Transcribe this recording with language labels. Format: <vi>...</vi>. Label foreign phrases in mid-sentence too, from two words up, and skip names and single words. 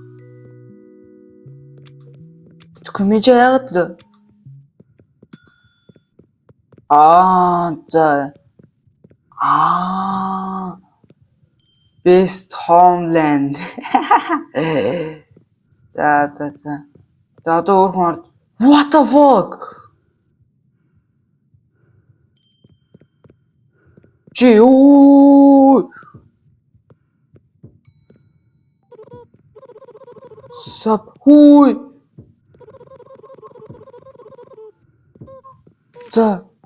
<mn>Комеди яагаад л? За.</mn> <en>Best Homeland.</en> <mn>За. За одоо өөр хүн орд.</mn> <en>What the fuck?</en> <mn>Чи юу? Сап хүй. За.</mn>